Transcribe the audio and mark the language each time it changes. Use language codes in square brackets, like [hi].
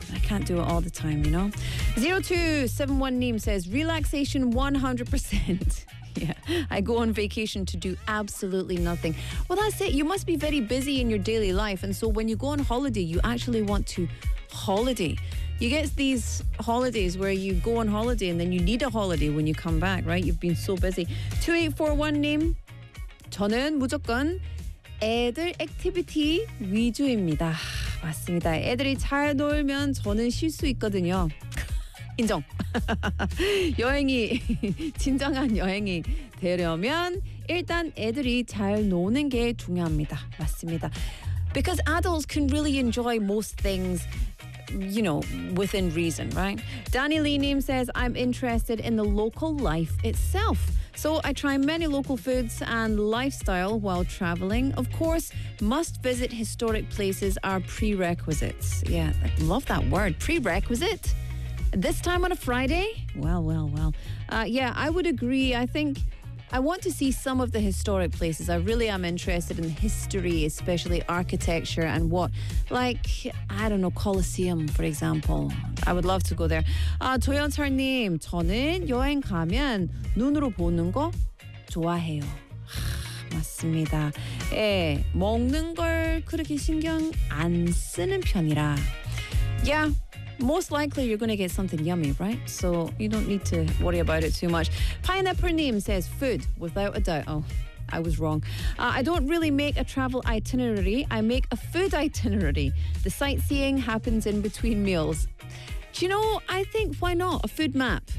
[en] I can't do it all the time, you know? 0271 Neem says, relaxation 100%. Yeah, I go on vacation to do absolutely nothing. Well, that's it. You must be very busy in your daily life. And so when you go on holiday, you actually want to holiday. You get these holidays where you go on holiday and then you need a holiday when you come back, right? You've been so busy. [ko] 2841 Neem, 저는 무조건 애들 액티비티 위주입니다. 맞습니다. 애들이 잘 놀면 저는 쉴 수 있거든요. 인정. 여행이 진정한 여행이 되려면 일단 애들이 잘 노는 게 중요합니다. 맞습니다. [en] Because adults can really enjoy most things, you know, within reason, right? Danny Lee Neem says, I'm interested in the local life itself. So I try many local foods and lifestyle while traveling. Of course, must visit historic places are prerequisites. Yeah, I love that word, prerequisite. This time on a Friday? Well, well, well. Yeah, I would agree. I think I want to see some of the historic places. I really am interested in history, especially architecture and what, like, I don't know, Colosseum, for example. I would love to go there. [ko] 조연철님, 저는 여행 가면 눈으로 보는 거 좋아해요. 맞습니다. 예, 먹는 걸 그렇게 신경 안 쓰는 편이라. [en] Yeah. Most likely you're going to get something yummy, right? So you don't need to worry about it too much. Pineapple Neem says, food, without a doubt. Oh, I was wrong. I don't really make a travel itinerary. I make a food itinerary. The sightseeing happens in between meals. Do you know, I think, why not? A food map.